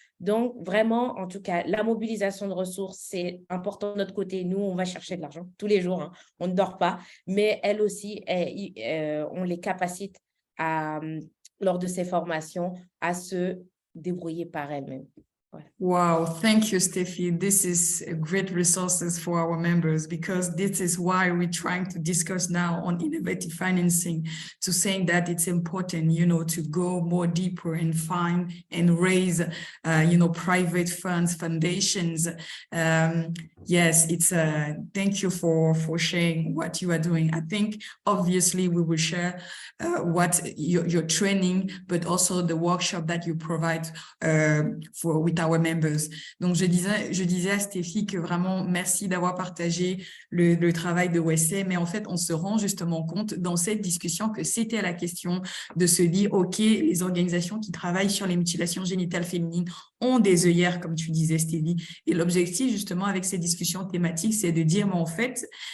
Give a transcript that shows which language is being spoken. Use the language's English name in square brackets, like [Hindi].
[French] Donc, vraiment, en tout cas, la mobilisation de ressources, c'est important de notre côté. Nous, on va chercher de l'argent tous les jours. Hein. On ne dort pas. Mais elles aussi, on les capacite lors de ces formations, à se débrouiller par elles-mêmes. Voilà. [English] Wow, thank you, Steffi. This is a great resources for our members, because this is why we're trying to discuss now on innovative financing, to saying that it's important, to go more deeper and find and raise, private funds, foundations. Yes, it's thank you for sharing what you are doing. I think obviously we will share what your training, but also the workshop that you provide with our members. [French] Donc je disais à Stéphie que vraiment merci d'avoir partagé le travail de WSA, mais en fait on se rend justement compte dans cette discussion que c'était la question de se dire ok, les organisations qui travaillent sur les mutilations génitales féminines ont des œillères, comme tu disais Stéphie, et l'objectif justement avec ces discussions thématiques, c'est de dire, mais en fait,